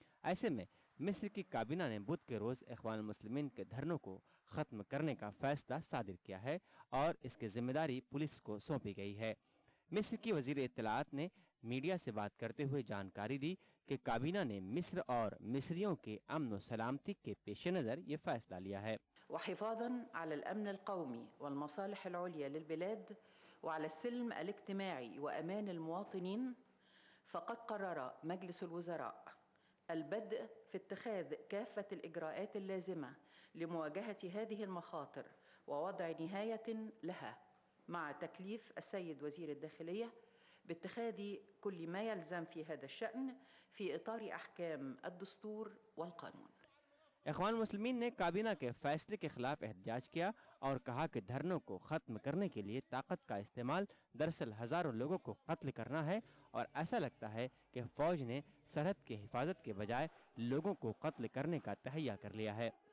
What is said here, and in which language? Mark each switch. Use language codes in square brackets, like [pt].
[hi] ऐसे में मिस्र की काबीना ने बुध के रोज़ इख़वानुल मुस्लिमीन के धरनों को ख़त्म करने का फ़ैसला सादिर किया है और इसकी जिम्मेदारी पुलिस को सौंपी गई है। मिस्र की वज़ीर इत्तलाआत ने मीडिया से बात करते हुए जानकारी दी कि काबीना ने मिस्र और मिस्रियों के अमन और सलामती के पेश नज़र ये फ़ैसला लिया है। [ar] وحفاظا على الأمن القومي والمصالح العليا للبلاد وعلى السلم الاجتماعي وأمان المواطنين، فقد قرر مجلس الوزراء البدء في اتخاذ كافة الإجراءات اللازمة لمواجهة هذه المخاطر ووضع نهاية لها، مع تكليف السيد وزير الداخلية باتخاذ كل ما يلزم في هذا الشأن في إطار أحكام الدستور والقانون. [hi] इख्वान मुस्लिमीन ने काबीना के फैसले के खिलाफ एहतजाज किया और कहा कि धरनों को खत्म करने के लिए ताकत का इस्तेमाल दरअसल हजारों लोगों को कत्ल करना है और ऐसा लगता है कि फौज ने सरहद की हिफाजत के बजाय लोगों को कत्ल करने का तहैया कर लिया है।